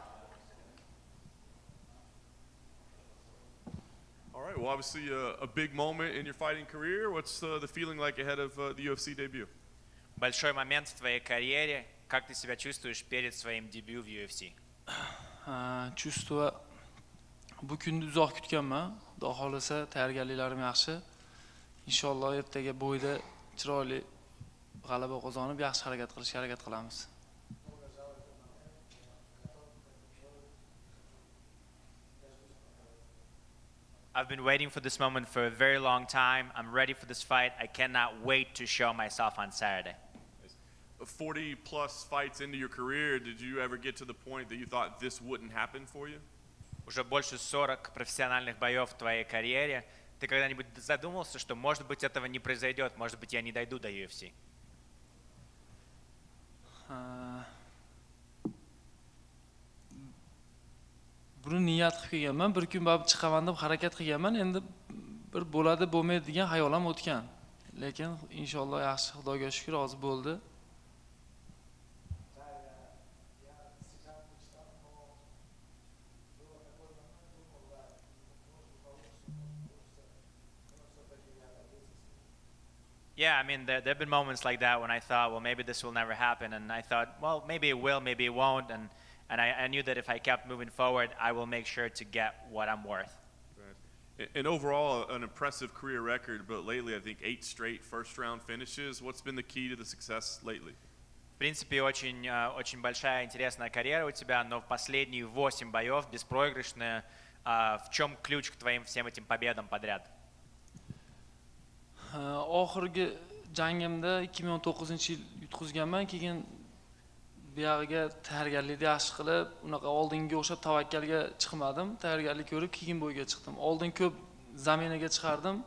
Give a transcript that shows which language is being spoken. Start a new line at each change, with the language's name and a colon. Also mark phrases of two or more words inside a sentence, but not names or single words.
English: All right. Well, obviously a big moment in your fighting career. What's the feeling like ahead of the UFC debut?
Russian: Большой момент в твоей карьере. Как ты себя чувствуешь перед своим дебютом в UFC?
Uzbek: Чувство bu kunni uzoq kutganman. Xudo xolasa tayyorgarliklarim yaxshi. Inshaalloh ertaga bo'yda chiroyli g'alaba qozonib, yaxshi harakat qilishga harakat qilamiz.
English: I've been waiting for this moment for a very long time. I'm ready for this fight. I cannot wait to show myself on Saturday. 40 plus fights into your career, did you ever get to the point that you thought this wouldn't happen for you?
Russian: Уже больше 40 профессиональных боев в твоей карьере. Ты когда-нибудь задумывался, что, может быть, этого не произойдет, может быть, я не дойду до UFC?
Uzbek: Buni niyat qilib kelganman, bir kun borib chiqaman deb harakat qilganman. Endi bir bo'ladi, bo'lmaydi degan xayolim o'tgan. Lekin inshaalloh yaxshi, Xudoga shukr, hozir bo'ldi.
English: Yeah, I mean, there have been moments like that when I thought, well, maybe this will never happen. And I thought, well, maybe it will, maybe it won't. And I knew that if I kept moving forward, I will make sure to get what I'm worth. Right. And overall, an impressive career record, but lately I think 8 straight first-round finishes. What's been the key to the success lately?
Russian: В принципе, очень большая интересная карьера у тебя, но в последние 8 боев беспроигрышная. В чем ключ к твоим всем этим победам подряд?
Uzbek: Oxirgi jangimda 2019-yil yutqizganman, keyin bu yog'iga tayyorgarlikni yaxshi qilib, unaqa oldinga o'xshab tavakkalga chiqmadim. Tayyorgarlik ko'rib, keyin bo'yga chiqdim. Oldin ko'p zaminaga chiqardim.